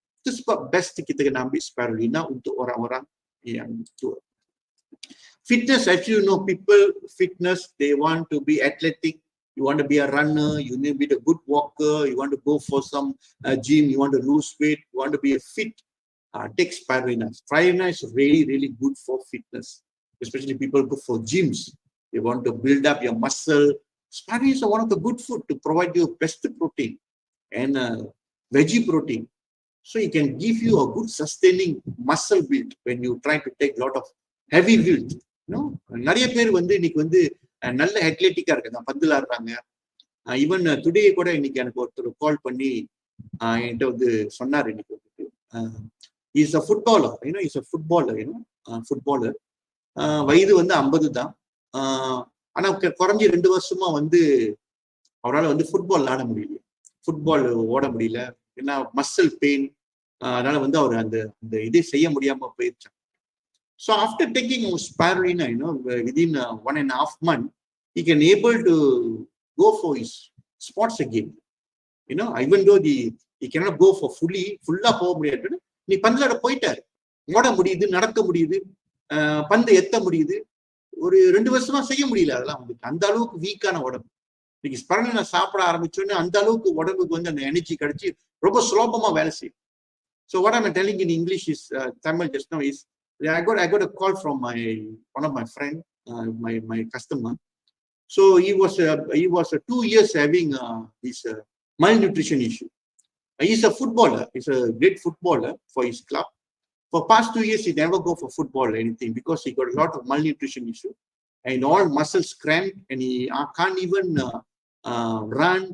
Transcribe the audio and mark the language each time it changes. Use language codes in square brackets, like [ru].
[ms] Itu sebab best kita kena ambil spirulina untuk orang-orang yang tua. [en] Fitness, as you know, people fitness, they want to be athletic. You want to be a runner, you need to be a good walker, you want to go for some gym, you want to lose weight, you want to be a fit, take spirulina. Spirulina is really, really good for fitness. Especially people go for gyms. They want to build up your muscle. Spirulina is one of the good food to provide you best protein and veggie protein. So it can give you a good sustaining muscle build when you try to take a lot of heavy build. [ta] நிறைய பேர் வந்து இன்னைக்கு வந்து நல்ல அத்லெட்டிக்கா இருக்காங்க, பந்துல ஆடுறாங்க. [en] even today [ta] கூட இன்னைக்கு எனக்கு ஒருத்தர் கால் பண்ணி என்கிட்ட வந்து சொன்னார், இன்னைக்கு வந்துட்டு [en] is a footballer, is a footballer, [ta] footballer. வயது வந்து 50 தான். ஆனா குறைஞ்சி 2 வருஷமா வந்து அவரால் வந்து ஃபுட்பால் ஆட முடியல, ஃபுட்பால் ஓட முடியல. ஏன்னா மசில் பெயின், அதனால வந்து அவர் அந்த இதை செய்ய முடியாம போயிருச்சாங்க. [en] So after taking spirulina, within 1.5 months, he can able to go for his sports again. Even though he cannot go for full- [ta] ஆ போக முடியாது, நீ பந்துல போயிட்டாரு, ஓட முடியுது, நடக்க முடியுது, பந்து எத்த முடியுது. ஒரு 2 வருஷமா செய்ய முடியல. அதெல்லாம் வந்து அந்த அளவுக்கு வீக்கான உடம்பு. இன்னைக்கு ஸ்பிருலினா சாப்பிட ஆரம்பிச்சோன்னே அந்த அளவுக்கு உடம்புக்கு வந்து அந்த எனர்ஜி கிடைச்சி ரொம்ப சுலபமா வேலை செய்யும். [en] So what I'm telling in English is, Tamil just now is, I got a call from one of my friend, my customer. So he was 2 years having this malnutrition issue. He's a footballer. He's a great footballer for his club. For past 2 years, he never go for football or anything because he got a lot of malnutrition issue and all muscles cramped, and he can't even run.